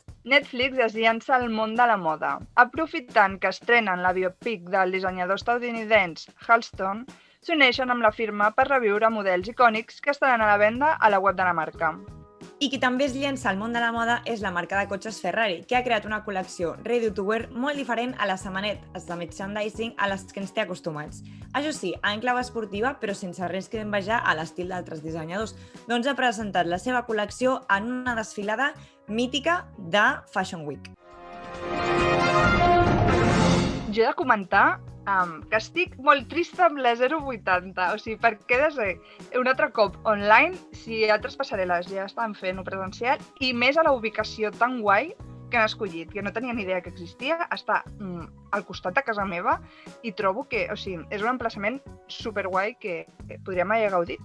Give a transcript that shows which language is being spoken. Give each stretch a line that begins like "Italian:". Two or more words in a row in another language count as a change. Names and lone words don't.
Catalan: Netflix es llança al món de la moda. Aprofitant que estrenen la biopic del dissenyador estadounidense Halston, s'uneixen amb la firma per reviure models icònics que estaran a la venda a la web de la marca. I qui també es llença al món de la moda és la marca de cotxes Ferrari, que ha creat una col·lecció
English: ready to wear
Catalan: molt diferent a les setmanetes de merchandising a les que ens té acostumats. Això sí, en clau esportiva, però sense res que envejar a l'estil d'altres dissenyadors, doncs ha presentat la seva col·lecció en una desfilada mítica de Fashion Week. Jo he de comentar que estic molt trista amb la 080, o sigui, perquè ha de ser un altre cop online si altres passarel·les ja estan fent-ho presencial i més a la ubicació tan guai que han escollit, que no tenia ni idea que existia, està al costat de casa meva i trobo que, o sigui, és un emplaçament superguai que podríem haver gaudit.